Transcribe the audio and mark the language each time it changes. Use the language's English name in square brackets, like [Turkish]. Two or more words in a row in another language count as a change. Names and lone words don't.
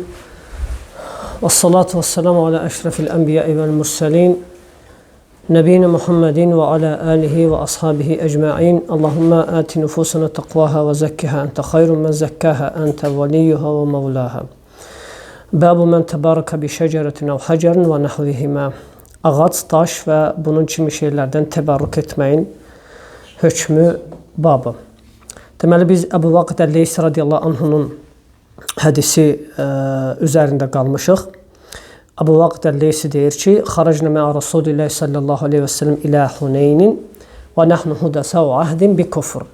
[Arabic] والصلاة والسلام على أشرف الأنبياء والمرسلين. نبينا محمد وعلى آله وأصحابه أجمعين. اللهم آت نفوسنا تقواها وزكها أنت خير من زكاها أنت وليها ومولاها. باب من تبرك بشجرة أو حجر ونحوهما. [Azerbaijani] Ağac, daş və bunun kimi şeylərdən təbarruk etməyin hökmü babı. Deməli, biz Əbu Vaqid Əl-Leysi [Arabic] رضي الله عنه [Azerbaijani] hədisi üzərində qalmışıq. Əbu Vaqid Əl-Leysi deyir ki, [Arabic] خرجنا مع رسول الله صلى الله عليه وسلم إلى حنين ونحن حدثاء عهد بكفر.